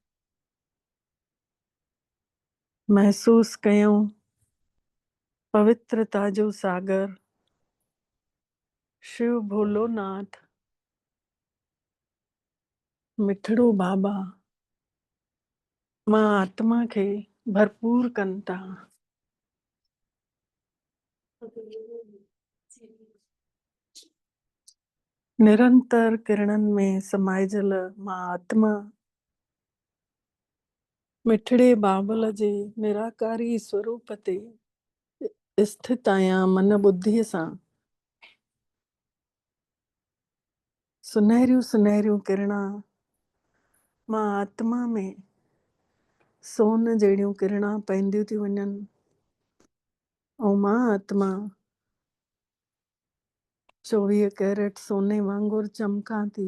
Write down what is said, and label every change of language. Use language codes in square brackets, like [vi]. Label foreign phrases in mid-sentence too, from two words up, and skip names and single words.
[sd] महसूस कयूं पवित्रता जो सागर शिव भोलोनाथ मिठड़ो बाबा मां आत्मा खे भरपूर कनि था। निरंतर किरणनि में समाइजल मां आत्मा मिठड़े बाबल जे निराकारी स्वरूप ते स्थित आहियां। मन बुद्धीअ सां सुनहरियूं सुनहरियूं किरणा मां आत्मा में सोन जहिड़ियूं किरणा पवंदियूं थी वञनि ऐं मां आत्मा 24 कैरेट सोने वांगुरु चमकां थी।